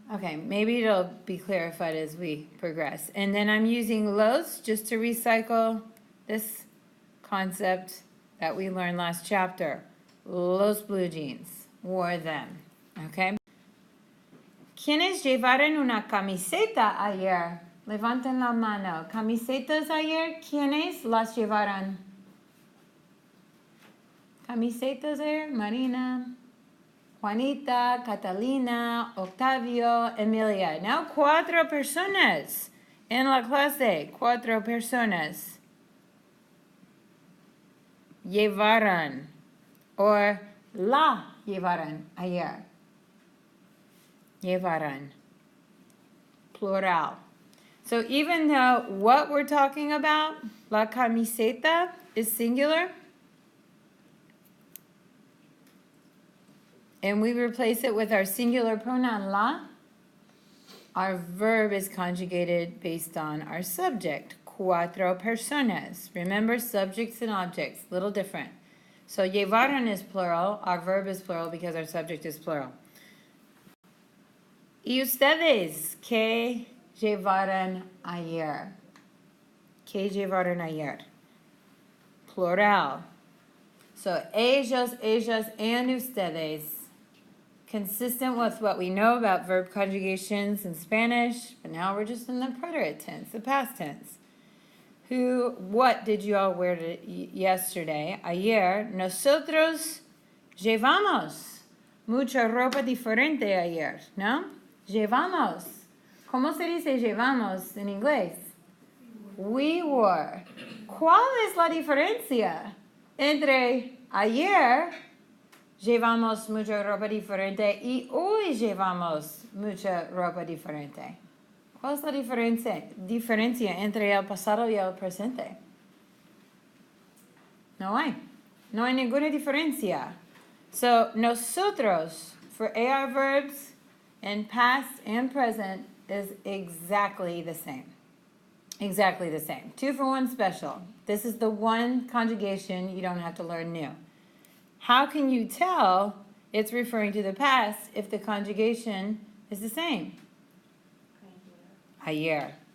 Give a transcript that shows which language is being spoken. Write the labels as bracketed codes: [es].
[en] Okay, maybe it'll be clarified as we progress. And then I'm using los just to recycle this concept that we learned last chapter. Los blue jeans, wore them, okay? [es] ¿Quiénes llevaron una camiseta ayer? Levanten la mano. ¿Camisetas ayer? ¿Quiénes las llevaron? ¿Camisetas ayer? Marina, Juanita, Catalina, Octavio, Emilia. Now 4 personas en la clase. 4 personas. Llevaron. Or la llevaron ayer. Llevaron. Plural. [en] So even though what we're talking about, la camiseta, is singular, and we replace it with our singular pronoun la, our verb is conjugated based on our subject, 4 personas. Remember, subjects and objects, little different. So llevaron is plural, our verb is plural because our subject is plural. [es] ¿Y ustedes qué llevaron ayer? ¿Qué llevaron ayer? Plural. [en] So ellos, ellas, and ustedes. Consistent with what we know about verb conjugations in Spanish, but now we're just in the preterite tense, the past tense. What did you all wear yesterday? [es] Ayer, nosotros llevamos mucha ropa diferente ayer, ¿no? Llevamos. ¿Cómo se dice llevamos en inglés? [en] We wore. [es] ¿Cuál es la diferencia entre ayer llevamos mucha ropa diferente y hoy llevamos mucha ropa diferente? ¿Cuál es la diferencia entre el pasado y el presente? No hay ninguna diferencia. [en] So, nosotros, for AR verbs in past and present, is exactly the same. Exactly the same. 2 for 1 special. This is the one conjugation you don't have to learn new. How can you tell it's referring to the past if the conjugation is the same? Ayer.